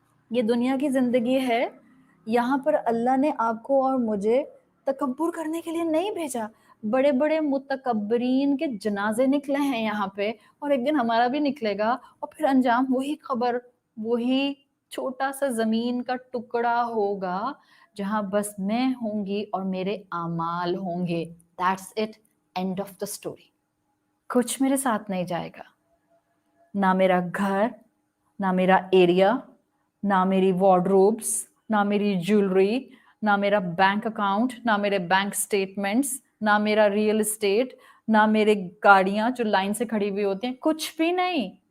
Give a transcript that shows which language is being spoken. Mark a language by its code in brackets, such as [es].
[ur] یہ دنیا کی زندگی ہے، یہاں پر اللہ نے آپ کو اور مجھے تکبر کرنے کے لیے نہیں بھیجا. بڑے بڑے متکبرین کے جنازے نکلے ہیں یہاں پہ، اور ایک دن ہمارا بھی نکلے گا، اور پھر انجام وہی خبر، وہی چھوٹا سا زمین کا ٹکڑا ہوگا جہاں بس میں ہوں گی اور میرے اعمال ہوں گے. [en] That's it, end of the story. [ur] کچھ میرے ساتھ نہیں جائے گا، نہ میرا گھر، نہ میرا ایریا، نہ میری وارڈروبس، نہ میری جیولری، نہ میرا بینک اکاؤنٹ، نہ میرے بینک سٹیٹمنٹس، نہ میرا ریئل اسٹیٹ، نہ میرے گاڑیاں جو لائن سے کھڑی ہوئی ہوتی ہیں، کچھ بھی نہیں.